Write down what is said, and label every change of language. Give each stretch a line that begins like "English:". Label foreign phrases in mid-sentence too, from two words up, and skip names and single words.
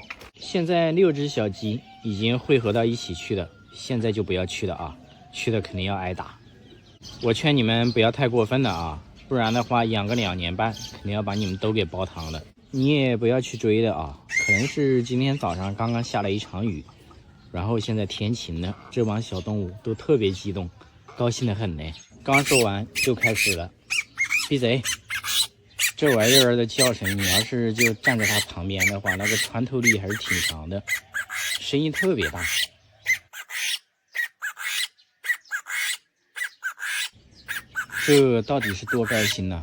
Chinese: 現在6只小雞已經匯合到一起去了，現在就不要去了啊，去了肯定要挨打。我勸你們不要太過分了啊，不然的話養個2年半，肯定要把你們都給煲湯了。你也不要去追了啊，可能是今天早上剛剛下了一場雨，然後現在天晴了，這幫小動物都特別激動，高興得很呢。剛說完就開始了，閉嘴！這玩意兒的叫聲，你要是就站在它旁邊的話，那個穿透力還是挺強的，聲音特別大。這到底是多高興呢？